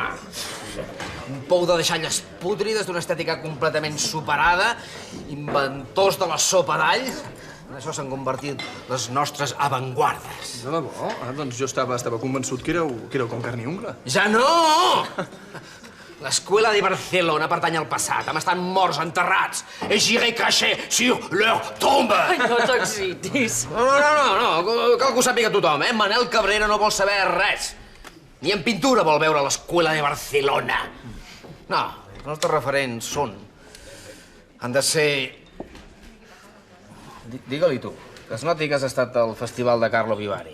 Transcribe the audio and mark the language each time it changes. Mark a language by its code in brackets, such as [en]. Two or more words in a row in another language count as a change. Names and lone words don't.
[ca] Un pou de deixalles pútrides d'una estètica completament superada, inventors de la sopa d'all. En això s'han convertit les nostres avantguardes. De debò? Doncs jo estava convençut que éreu com carn i ungla. Ja no! L'escuela de Barcelona pertany al passat. Hem estat morts, enterrats. [fr] Et j'irai cracher sur leur tombe. [ca] Ai, no t'excitis. No. Cal que ho sàpiga tothom, eh? Manel Cabrera no vol saber res. Ni en pintura vol veure l'escuela de Barcelona. No, els nostres referents són... Han de ser... Digue-li tu, que es noti que has estat al festival de Carlo Vivari.